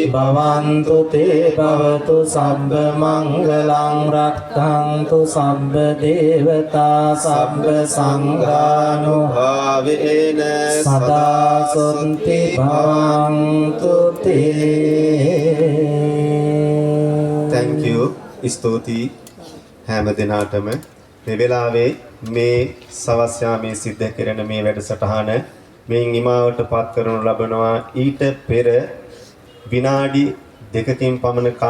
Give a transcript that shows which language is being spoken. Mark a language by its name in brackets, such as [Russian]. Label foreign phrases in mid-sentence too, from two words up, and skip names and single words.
[Pali] භවන්තු තේ භවතු සබ්බ මංගලං රක්ඛන්තු සබ්බ දේවතා සබ්බ සංඝානුභාවේන සදා සොත්ති භවන්තු තේ. [English] Thank you. [Sinhala] ස්තුතියි හැම දිනාටම මේ වෙලාවේ මේ සවස් යාමේ සිද්ධ කෙරෙන මේ වැඩසටහන මෙයින් නිමාවට පත් කරනු ලබනවා. ඊට පෙර විනාඩි 2කින් පමණ